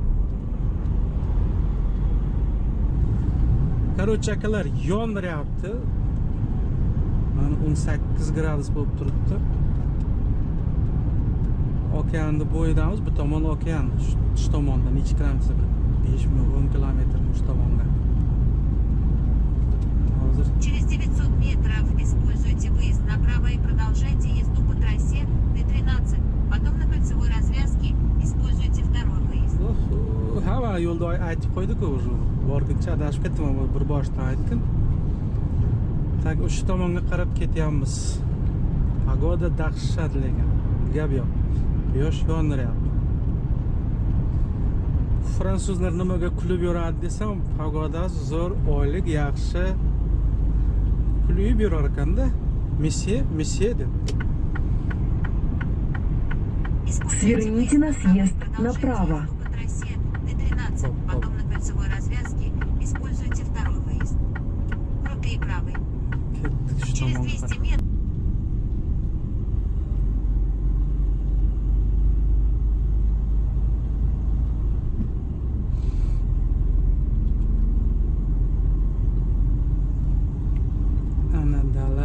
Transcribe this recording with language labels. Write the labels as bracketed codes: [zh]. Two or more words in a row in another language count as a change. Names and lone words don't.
[uz] Короче, akalar yondiryapti. Mana 18 gradus bo'lib turibdi. Okeanning bo'yidamiz. Bu tomon okean, shu tomonda necha kilometr? 5-10 kilometr shu tomonga. Hozir [ru] Через 900 метров используйте выезд направо и продолжайте езду по трассе Т-13. Потом на кольцевой развязке используйте второй выезд. [uz] Hamma yo'lda aytib qo'ydik-ku, o'sha borguncha adashib ketdim, bir boshdan aytdim. Tak o'sha tomonga qarab ketyapmiz. Pagoda dahshat lekin. Gap yo'q. Quyosh yondiryapti. Fransuzlar nimaga kulib yuradi desam, pagodasi zo'r, oylik yaxshi. Kulib yurar ekanda. Месье deb. [ru] Сверните на съезд направо. Потом на кольцевой развязке используйте второй выезд. Крутые правый. [uz] ketdik shu [ru] Через [uz] tomonga [ru] 200 [uz] qarab. [ru] метров. [uz] Ana dala.